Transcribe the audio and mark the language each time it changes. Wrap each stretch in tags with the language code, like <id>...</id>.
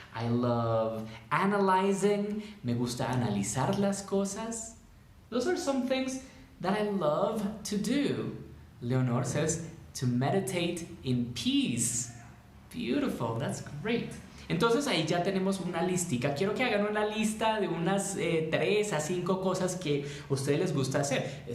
<en>I love analyzing,</en> <es>me gusta analizar las cosas.</es> <en>Those are some things that I love to do. Leonor says to meditate in peace. Beautiful, that's great.</en> <es>Entonces ahí ya tenemos una listica. Quiero que hagan una lista de unas 3 a 5 cosas que a ustedes les gusta hacer.</es>